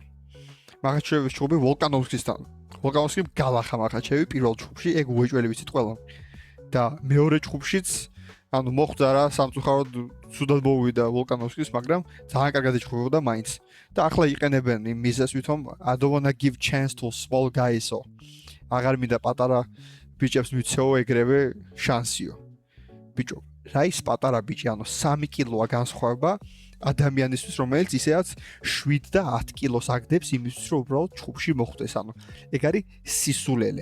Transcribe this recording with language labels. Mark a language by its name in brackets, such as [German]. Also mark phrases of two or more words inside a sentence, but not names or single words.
[Georgian] მახაჩევის ჭუბი ვოლკანოვსკისთან. ვოლკანოვსკიმ გალახა მახაჩევი პირველ ჭუბში, ეგ უეჭველი ვიცით ყველა. და მეორე ჭუბშიც ანუ მოხვდა რა სამწუხაროდ ცუდად მოვიდა ვოლკანოვსკის, მაგრამ ძალიან კარგად იჭრებოდა მაინც. და ახლა იყენებენ იმ მიზეს ვითომ [English] I don't wanna give chance to small guys- [Georgian] ო. აღარ მინდა პატარა ბიჭებს მიცეო ეგრევე შანსიო. ბიჭო, რა ის პატარა ბიჭი, ანუ 3 კილოა განსხვავება ადამიანისთვის, რომელიც ისეაც 7 და 10 კილოს აგდებს იმისთვის, რომ უბრალოდ ჭუბში მოხვდეს. ანუ ეგ არის სისულელე.